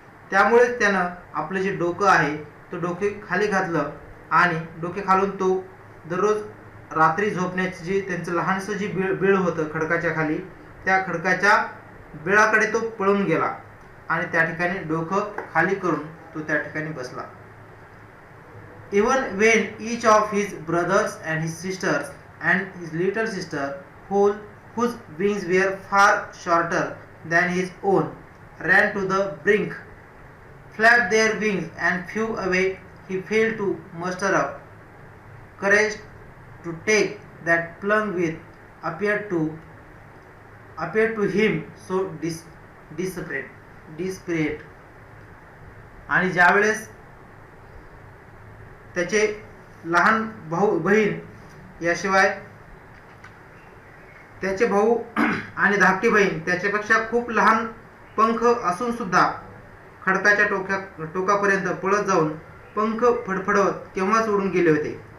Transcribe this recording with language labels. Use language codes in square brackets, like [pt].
[mr] त्यामुळेच त्यानं आपलं जे डोकं आहे तो डोके खाली घातलं आणि डोके खालून तो दररोज रात्री झोपण्याची जी त्यांचं लहानसं जी बिळ होतं खडकाच्या खाली, त्या खडकाच्या बिळाकडे तो पळून गेला आणि त्या ठिकाणी डोकं खाली करून तो त्या ठिकाणी बसला. [en] Even when each of his brothers and his sisters and his little sister, whose wings were far shorter than his own, ran to the brink, flapped their wings and flew away, he failed to muster up courage to take that plunge which appeared to him so desperate. [mr] आणि ज्यावेळेस त्याचे लहान भाऊ बहीण याशिवाय त्याचे भाऊ आणि धाकटी बहीण त्याच्यापेक्षा खूप लहान पंख असून सुद्धा खडकाच्या टोकापर्यंत पळत जाऊन पंख फडफडवत केव्हाच उडून गेले होते.